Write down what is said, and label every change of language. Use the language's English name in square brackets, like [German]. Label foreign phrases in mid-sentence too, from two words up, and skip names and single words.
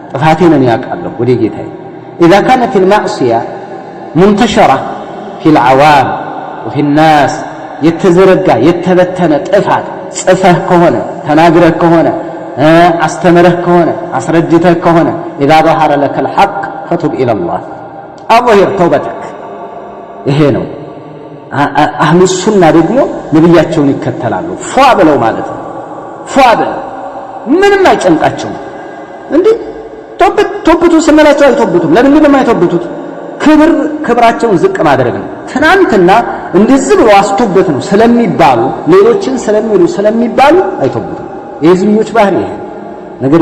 [Amharic] ጥፋቴን ያውቃለሁ ወደ ጌታዬ [Arabic] اذا كانت المعصيه منتشره في العوام وفي الناس [Amharic] የተዘረጋ የተበተነ ጥፋት ጽፈህ ከሆነ ተናግረህ ከሆነ አስተምረህ ከሆነ አስረድተህ ከሆነ [Arabic] اذا ظهر لك الحق فتب الى الله اظهر [Amharic] توبتك ይሄ ነው አህሉ ሱና ደግሞ ነብያቸውን ይከተላሉ ፏ ብለው ማለት ነው ፏ ብለው ምንም አይጨንቃቸውም እንዴ ቶብቱ ስመላቸው አይቶብቱም ለምን ነው አይቶብቱት ክብራቸውን ዝቅ ማድረግ ነው ትናንትና እንደዚህ ብሎ አስቶበት ነው ስለሚባሉ ሌሎችን ስለሚሉ ስለሚባሉ አይቶብቱም የህዝብኞች ባህሪ ይሄ ነገር